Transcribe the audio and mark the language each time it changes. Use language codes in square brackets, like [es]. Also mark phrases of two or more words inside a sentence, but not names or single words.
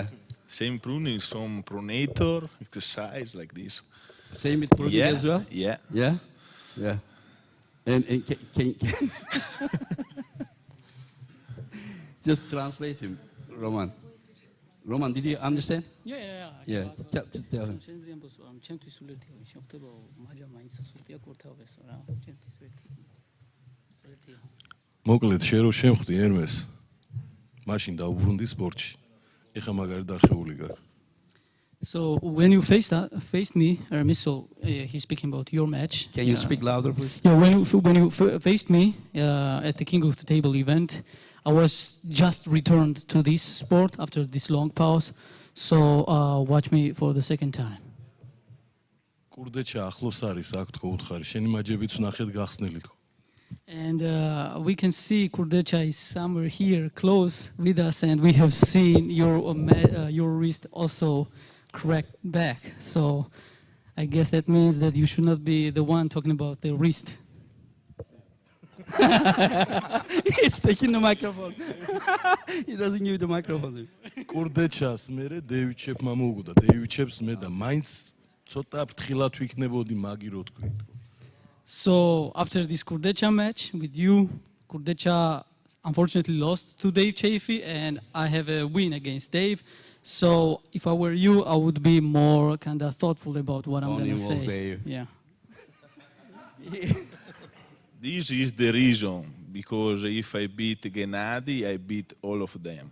[en] Same pruning, some pronator, exercise like this. Same with pruning as well? Yeah. Yeah? Yeah. And can just translate him, Roman. Roman, did you understand? Yeah. Tell him. [ka] მოკლედ შენ რო შემხვდი ერმეს მაშინ დავუბრუნდი სპორტში ეხა მაგარი დარხეული გაქვს [en] So when you faced me, Hermes, so he's speaking about your match. Can you speak louder, please? Yeah, when you faced me at the King of the Table event, I was just returned to this sport after this long pause. So watch me for the second time. [ka] კურდეჩა ახლოს არის აქ თქო უთხარი შენი მაჯებიც ნახეთ გახსნილი თქო [en] And we can see Kurdecha is somewhere here close with us, and we have seen your wrist also cracked back. So I guess that means that you should not be the one talking about the wrist. He's taking the microphone. He doesn't give the microphone. [ka] კურდეჩას მერე დევიჩებ მომუგდა დევიჩებს მე და მაინც ცოტა ფრთხილად ვიქნებოდი მაგი რო თქვი [en] So after this Kurdecha match with you, Kurdecha unfortunately lost to Dave Chafee, and I have a win against Dave. So if I were you, I would be more kind of thoughtful about what I'm going to say. Dave. Yeah. This is the reason, because if I beat Gennady, I beat all of them.